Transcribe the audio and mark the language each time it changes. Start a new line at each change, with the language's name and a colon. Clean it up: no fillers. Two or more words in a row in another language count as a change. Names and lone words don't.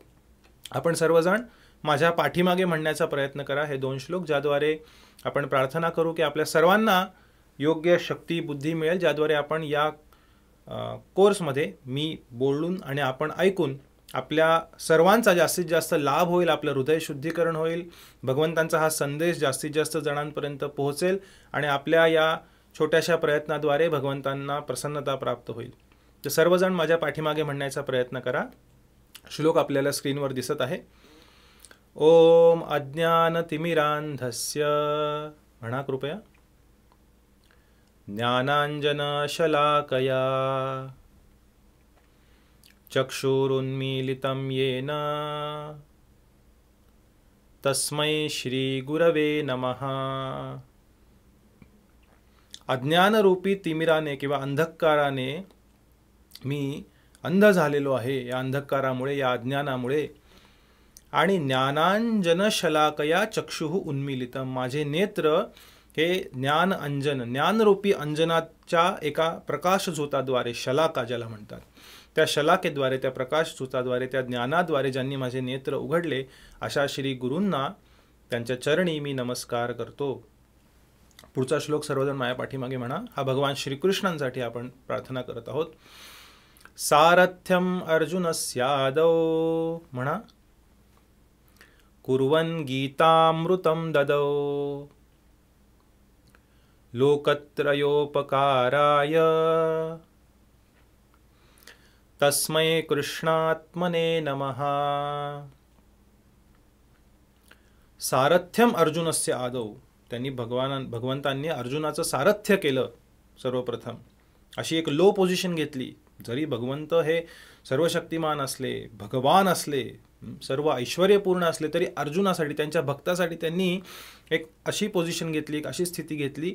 Marathi: आपण सर्वजण माझ्या पाठीमागे म्हणण्याचा प्रयत्न करा हे 2 श्लोक, ज्याद्वारे आपण प्रार्थना करू की आपल्या सर्वांना योग्य शक्ती, बुद्धी मिळेल, ज्याद्वारे आपण या कोर्समध्ये मी बोलून आणि आपण ऐकून आपल्या सर्वांचा जास्तीत जास्त लाभ होईल, आपलं हृदय शुद्धीकरण होईल, भगवंतांचा हा संदेश जास्तीत जास्त जणांपर्यंत पोहोचेल आणि आपल्या या छोट्याशा प्रयत्नाद्वारे भगवंतांना प्रसन्नता प्राप्त होईल. तर सर्वजण माझ्या पाठीमागे म्हणण्याचा प्रयत्न करा. श्लोक आपल्याला स्क्रीनवर दिसत आहे.
Sanskrit: ओम अज्ञानतिमिरान्धस्य,
Marathi: म्हणा कृपया,
Sanskrit: ज्ञानाञ्जनशलाकया चक्षुरुन्मीलितं येन तस्मै श्रीगुरवे नमः.
Marathi: अज्ञानरूपी तिमिराने किंवा अंधकाराने मी अंध झालेलो आहे, या अंधकारामुळे, या अज्ञानामुळे. आणि
Sanskrit: ज्ञानांजनशलाकया चक्षुः उन्मीलितम,
Marathi: माझे नेत्र हे ज्ञान अंजन, ज्ञानरूपी अंजनाच्या एका प्रकाश झोताद्वारे, शलाका ज्याला म्हणतात, त्या शलाकेद्वारे, त्या प्रकाश झोताद्वारे, त्या ज्ञानाद्वारे ज्यांनी माझे नेत्र उघडले, अशा श्री गुरूंना, त्यांच्या चरणी मी नमस्कार करतो. पुढचा श्लोक सर्वजण माझ्या पाठीमागे म्हणा. हा भगवान श्रीकृष्णांसाठी आपण प्रार्थना करत आहोत.
Sanskrit: सारथ्यम अर्जुनस्यादौ, म्हणा, कुर्वन् गीतामृतं ददौ लोकत्रयोपकाराय तस्मै कृष्णात्मने नमः. सारथ्यम अर्जुनस्य आदौ,
Marathi: त्यांनी भगवंतांनी अर्जुनाचं सारथ्य केलं सर्वप्रथम. अशी एक
English: low position
Marathi: घेतली. जरी भगवंत हे सर्वशक्तिमान असले, भगवान असले, सर्व ऐश्वर्यपूर्ण असले, तरी अर्जुनासाठी, त्यांच्या भक्तासाठी त्यांनी एक अशी पोझिशन घेतली, एक अशी स्थिती घेतली.